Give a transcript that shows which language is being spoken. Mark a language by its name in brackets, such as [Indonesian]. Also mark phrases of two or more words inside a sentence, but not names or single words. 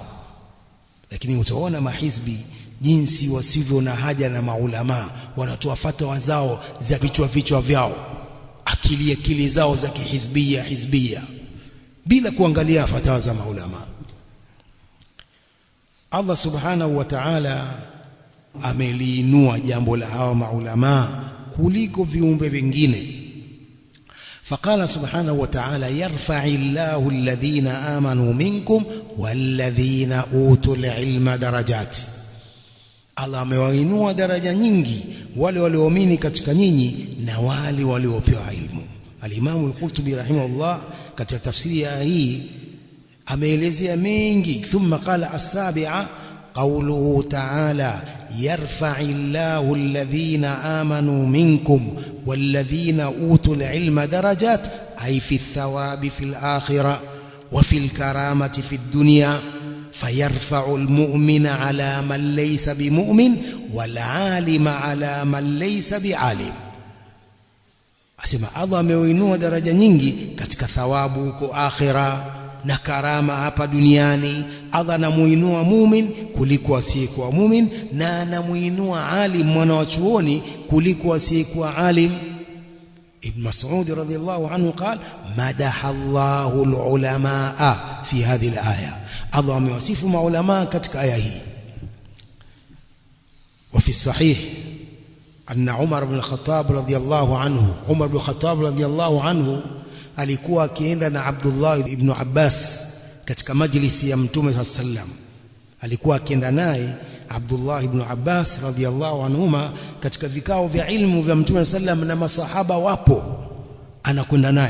[Swahili] Lakini utaona mahizbi jinsi wasivyo na haja na maulama, wanatoa fatawa zao za vichwa vyao, akili zao za kihizbia bila kuangalia fatawa za maulama. [Arabic] الله سبحانه وتعالى [Swahili] ameliinua jambo la hawa maulama kuliko viumbe vingine. [Arabic] فقال سبحانه وتعالى يرفع الله الذين آمنوا منكم والذين أوتوا العلم درجات. [Swahili] Allah amewainua daraja nyingi wale walioamini katika nyinyi na wale waliopewa ilmu. Al-Imam al-Qurtubi rahimahullah katika tafsiri ya hii ameelezea mengi. [Arabic] ثم قال السابعة قوله تعالى يرفع الله الذين آمنوا منكم والذين أوتوا العلم درجات، أي في الثواب في الآخرة وفي الكرامة في الدنيا، فيرفع المؤمن على من ليس بمؤمن والعالم على من ليس بعالم. [Swahili] Asema Allah ameinua daraja nyingi katika thawabu huko akhira na karama hapa duniani. Allah anamuinua mumin kuliko asiyekuwa mumin, na anamuinua alim mwana wa chuoni kuliko asiyekuwa alim. [Arabic] ابن مسعود رضي الله عنه قال مدح الله العلماء في هذه الآية. [Swahili] Allah amewasifu maulama katika aya hii. [Arabic] وفي الصحيح أن عمر بن الخطاب رضي الله عنه عمر بن الخطاب رضي الله عنه [Swahili] alikuwa akienda na Abdullah ibn Abbas katika majlisi ya Mtume sallam. Alikuwa akienda naye Abdullah ibn Abbas [Arabic] رضي الله عنهما [Swahili] katika vikao vya ilmu vya Mtume sallam, na masahaba wapo, anakwenda naye.